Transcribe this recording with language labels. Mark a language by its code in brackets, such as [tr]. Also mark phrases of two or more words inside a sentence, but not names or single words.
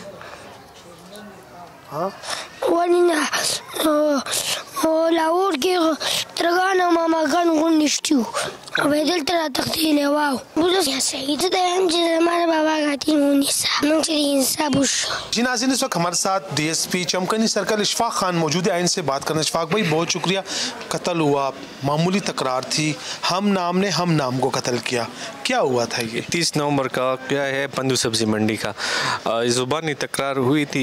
[ps] ولې نه لاهور کې ترګان او ماماګان غونډې شتي وو او دلته راتښتېدلی واو بوزه صحیح ته یم چې زما د بابا قاتل ونیسه موږ چې انصاف وشو [ur] جی ناظرین، اس وقت ہمارے ساتھ DSP چمکنی سرکل اشفاق خان موجود ہے. ان سے بات کرنا. اشفاق بھائی بہت شکریہ۔ قتل ہوا، معمولی تکرار تھی، ہم نام نے ہم نام کو قتل کیا، کیا ہوا تھا یہ? 30 نومبر کا کیا ہے پندو سبزی منڈی کا زبانی تکرار ہوئی تھی.